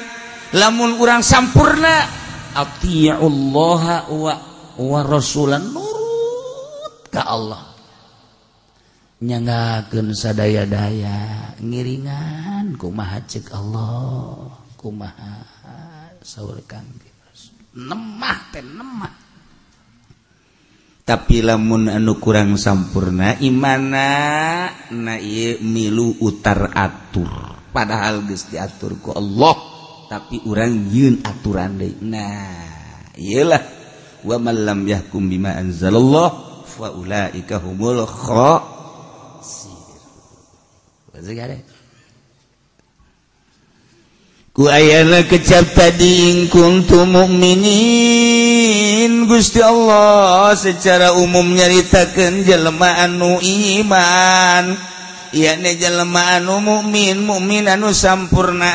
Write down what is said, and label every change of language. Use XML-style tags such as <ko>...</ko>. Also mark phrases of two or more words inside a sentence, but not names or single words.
<su>Lamun urang sampurna</su> <ar>أطيعوا الله ورسولا,</ar> <su>nurut ka Allah, nyanggakeun sadaya-daya, ngiringan kumaha ceuk Allah, kumaha saur Kangjeng Rasul, nemah teh nemah. Tapi lamun anu kurang sampurna imanna na ieu milu utar atur, padahal geus diatur ku Allah tapi urang yeun aturan deui. Nah iyalah</su> <ar>ومن لم يحكم بما أنزل الله فأولئك هم الخاسرون.</ar> <su>Ku ayana kecap tadi</su> <ar>إن كنتم مؤمنين,</ar> <su>Gusti Allah</su> <id>secara umum</id> <su>nyaritakeun jelema anu iman, ieu jelema anu mukmin, mukmin anu sampurna.</su>